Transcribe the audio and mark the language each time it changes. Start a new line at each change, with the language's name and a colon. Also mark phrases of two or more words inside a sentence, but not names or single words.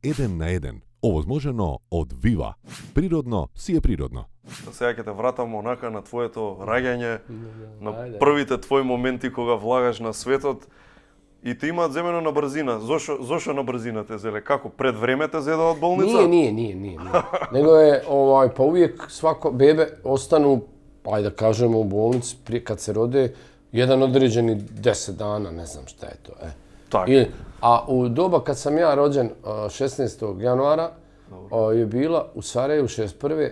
Macedonian: еден на еден, овозможено од Вива. Природно си е природно. Сега ќе те вратам онака на твоето раѓање, на првите твои моменти кога влагаш на светот и те имаат земено на брзина. Зошо на брзина те зеле? Како пред време те зеда од болница?
Bosnian: Nije. Nego je, pa uvijek svako bebe ostanu, ajde da kažemo, u bolnici prije kad se rode, jedan određeni 10 dana, ne znam šta je to. Tako. A u doba kad sam ja rođen, 16. januara, je bila u Sarajevu 61.